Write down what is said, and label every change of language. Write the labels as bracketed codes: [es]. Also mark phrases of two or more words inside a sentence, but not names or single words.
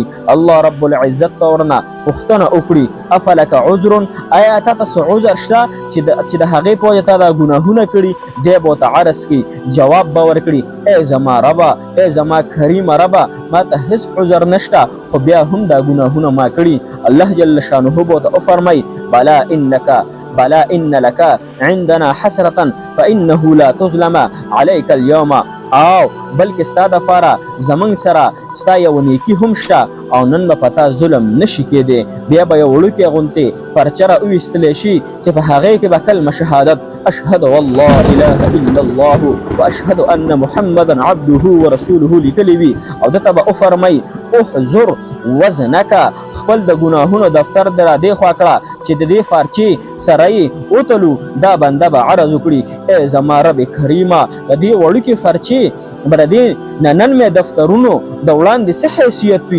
[ps] الله رب العزت به ورنه پوښتنه وکړي [ar] افلک عذر، [ps] آیا تا ته څه عذر شته چې د هغې په وجه تا دا ګناهونه کړي؟ دی به ورته عرض کړي، جواب به ورکړي ای زما ربه، ای زما کریمه ربه، ما ته هیڅ عذر نشته خو بیا هم دا ګناهونه ما کړي. [ar] الله جل شانه به ورته وفرمایي بلا ان لك عندنا حسرة فانه لا تظلم عليك اليوم، [ps] او بلکې ستا دپاره زمونږ سره ستا یو نیکي هم شته او نن به په تا ظلم نشي کېدی. بیا به یو وړوکې غوندې پرچه را وویستلی شي چې په هغې کې به کلمه شهادت [ar] اشهد والله اله الا الله واشهد ان محمدا عبده ورسوله [ps] لیکلی وي او دته به وفرمایي [ar] احضر وزنک، [ps] خپل د ګناهونو دفتر د را دې خوا کړه چې د دې فارچې سره یې وتلو. دا بنده به عرض وکړي ای زما رب کریمه، د دې وړوکې فرچې به د دې نن مې دفترونو د وړاندې څه حیثیت وي؟